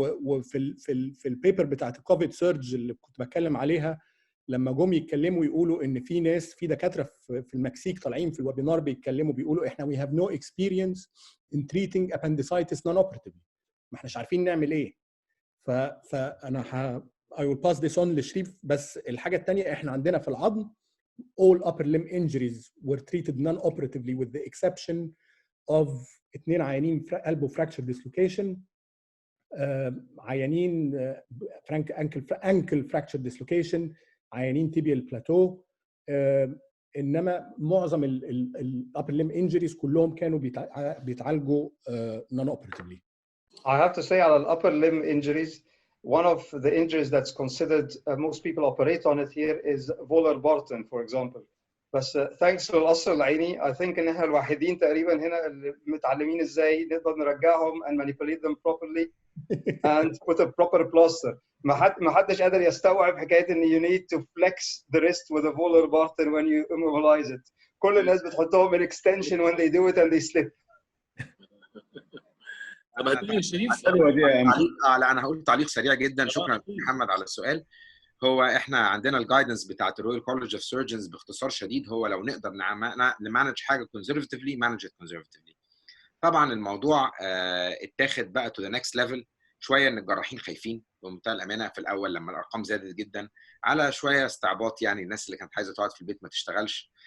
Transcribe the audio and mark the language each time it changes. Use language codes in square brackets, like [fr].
[ar] وفي البيبر بتاعت الكوفيد سيرج اللي كنت بتكلم عليها، لما جم يتكلموا يقولوا ان في ناس، في دكاتره في المكسيك طالعين في الويبينار بيتكلموا بيقولوا احنا [en] we have no experience in treating appendicitis non-operatively، [ar] ما احناش عارفين نعمل ايه. فانا [en] I will pass this on [ar] لشريف. بس الحاجه الثانيه، احنا عندنا في العظم [en] all upper limb injuries were treated non-operatively with the exception of 2 [ar] عيانين elbow fracture dislocation، عيانين ankle fracture dislocation، عيانين tibial plateau، انما معظم ال upper limb injuries كلهم كانوا بيتعالجوا non-operatively. [en] I have to say على ال upper limb injuries, one of the injuries that's considered most people operate on it here is volar Barton, for example. [ar] بس thanks للقصر العيني [en] I think [ar] ان احنا الوحيدين تقريبا هنا اللي متعلمين ازاي نقدر نرجعهم [en] and manipulate them properly and put a proper plaster. [ar] ما حدش قادر يستوعب حكايه ان [en] you need to flex the wrist with a volar Barton when you immobilize it. [ar] كل الناس بتحطهم [en] in extension when they do it and they slip. [ar] طب هتقولي شريف؟ لا انا هقول تعليق سريع جدا. شكرا محمد على السؤال. هو احنا عندنا الجايدنس بتاعت الرويال كولج اوف سيرجنز باختصار شديد، هو لو نقدر نمانج حاجه كونزرفتيفلي مانج ات كونزرفتيفلي. طبعا الموضوع اتاخد بقى تو ذا نكست ليفل شويه، ان الجراحين خايفين بمنتهى الامانه في الاول لما الارقام زادت جدا، على شويه استعباط يعني الناس اللي كانت عايزه تقعد في البيت ما تشتغلش.